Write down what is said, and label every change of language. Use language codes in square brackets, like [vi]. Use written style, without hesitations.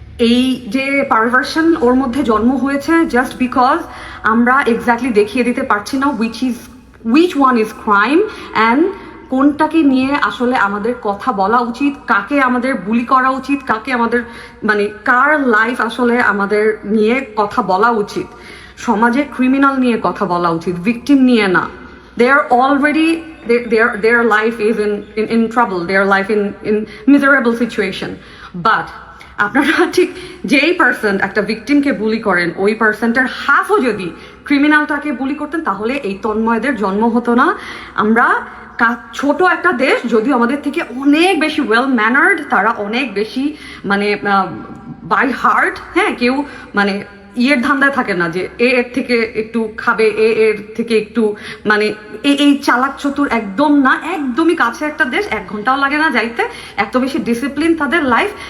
[bn] এই যে পারভার্সন ওর মধ্যে জন্ম হয়েছে [en] just because [bn] আমরা এক্স্যাক্টলি দেখিয়ে দিতে পারছি না [en] which one is crime and [bn] কোনটাকে নিয়ে আসলে আমাদের কথা বলা উচিত, কাকে আমাদের বুলি করা উচিত, কাকে আমাদের মানে কার লাইফ আসলে আমাদের নিয়ে কথা বলা উচিত। সমাজে ক্রিমিনাল নিয়ে কথা বলা উচিত, ভিকটিম নিয়ে না। [en] They are already their life is in trouble, their life in miserable situation. [bn] But আপনারা ঠিক যেই পার্সন একটা ভিকটিমকে বুলি করেন, ওই পার্সনটার হাফও যদি ক্রিমিনালটাকে বুলি করতেন, তাহলে এই তন্ময়দের জন্ম হতো না। আমরা ছোট একটা দেশ, যদিও আমাদের থেকে অনেক বেশি ওয়েল ম্যানার্ড, তারা অনেক বেশি মানে বাই হার্ট, হ্যাঁ, কেউ মানে ইয়ের ধান্দায় থাকে না যে এর থেকে একটু খাবে, এর থেকে একটু মানে এই চালাক চতুর একদম না, একদমই কাছে একটা দেশ, 1 ঘন্টাও লাগে না যাইতে, এত বেশি ডিসিপ্লিন তাদের লাইফ।